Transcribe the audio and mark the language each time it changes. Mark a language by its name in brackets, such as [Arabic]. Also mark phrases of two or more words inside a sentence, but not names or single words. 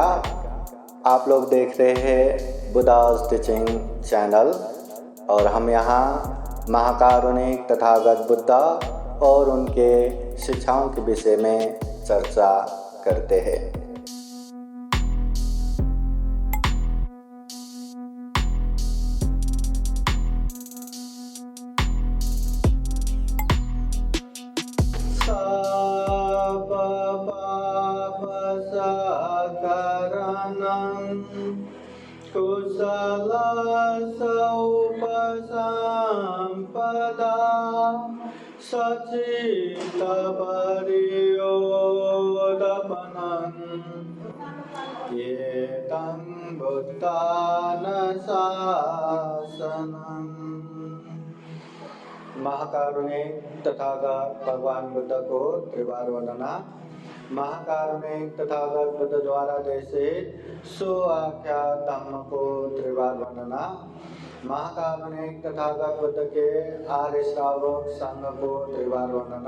[Hindi] आप लोग देख रहे हैं बुद्धास टीचिंग चैनल और हम यहाँ महाकारुणिक तथागत बुद्धा और उनके शिक्षाओं के विषय में चर्चा करते हैं। [Pali] सब पाप सकरणं कुशल उपसंपदा सचित परियोदपनं एतं बुद्धानुशासनम्। [Hindi] महाकारुणिक तथागत भगवान बुद्ध को त्रिवार वंदना। महाकारुणिक तथागत बुद्ध द्वारा देशित सुआख्यात धम्म को त्रिवार वंदना। महाकारुणिक तथागत बुद्ध के आर्य श्रावक संघ को त्रिवार वंदना।